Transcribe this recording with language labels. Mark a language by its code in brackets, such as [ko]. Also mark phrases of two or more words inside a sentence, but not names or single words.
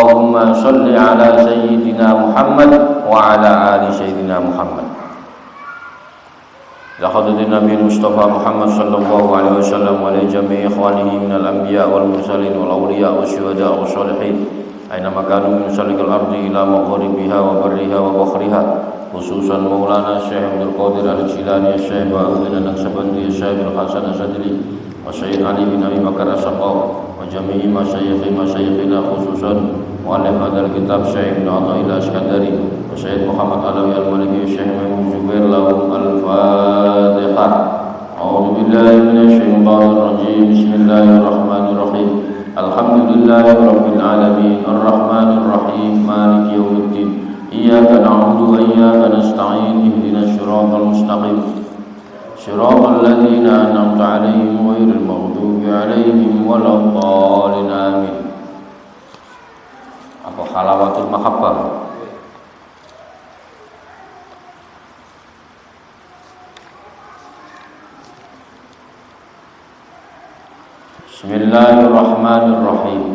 [ar] اللهم صل على سيدنا محمد وعلى آل سيدنا محمد. لقد النبي المصطفى محمد صلى الله عليه وسلم ولجميع إخوانه من الأنبياء والمرسلين والأولياء والشهداء والصالحين أينما كانوا من مشارق الأرض إلى مغاربها وبرها وبحرها خصوصا مولانا الشيخ عبد القادر الجيلاني الشيخ بهاء الدين النقشبندي الشيخ الحسن الصدري والشيخ علي بن أبي بكر السقاف, وجميع مشايخنا خصوصا مؤلف هذا الكتاب الشيخ ابن عطاء الله السكندري والشيخ محمد علوي المالكي الشيخ ميمون جبير. لهم الفاتحة. أعوذ بالله من الشيطان الرجيم بسم الله الرحمن الرحيم. الحمد لله رب العالمين الرحمن الرحيم مالك يوم الدين. إياك نعبد وإياك نستعين اهدنا الصراط المستقيم. صراط الذين أنعمت عليهم غير المغضوب عليهم ولا الضالين. Amin. Apa حلاوة المحبة بسم الله الرحمن الرحيم.